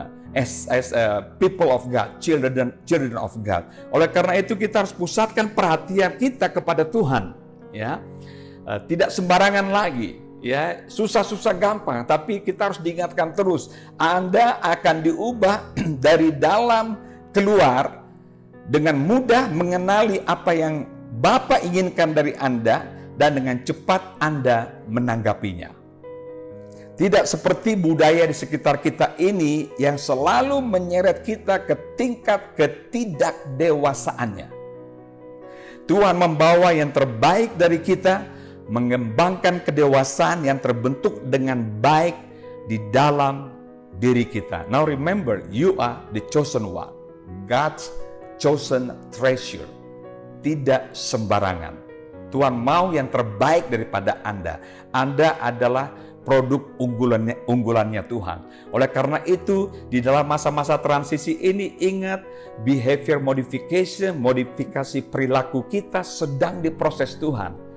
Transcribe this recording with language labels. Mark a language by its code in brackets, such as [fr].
[en] As people of God, children of God. [id] Oleh karena itu kita harus pusatkan perhatian kita kepada Tuhan, ya. Tidak sembarangan lagi, ya. Susah-susah gampang, tapi kita harus diingatkan terus. Anda akan diubah dari dalam keluar dengan mudah mengenali apa yang Bapa inginkan dari Anda dan dengan cepat Anda menanggapinya. Tidak seperti budaya di sekitar kita ini yang selalu menyeret kita ke tingkat ketidakdewasaannya. Tuhan membawa yang terbaik dari kita, mengembangkan kedewasaan yang terbentuk dengan baik di dalam diri kita. [en] Now remember, you are the chosen one, God's chosen treasure. [id] Tidak sembarangan. Tuhan mau yang terbaik daripada Anda. Anda adalah produk unggulannya Tuhan. Oleh karena itu, di dalam masa-masa transisi ini, ingat, [en] behavior modification, [id] modifikasi perilaku kita sedang diproses Tuhan.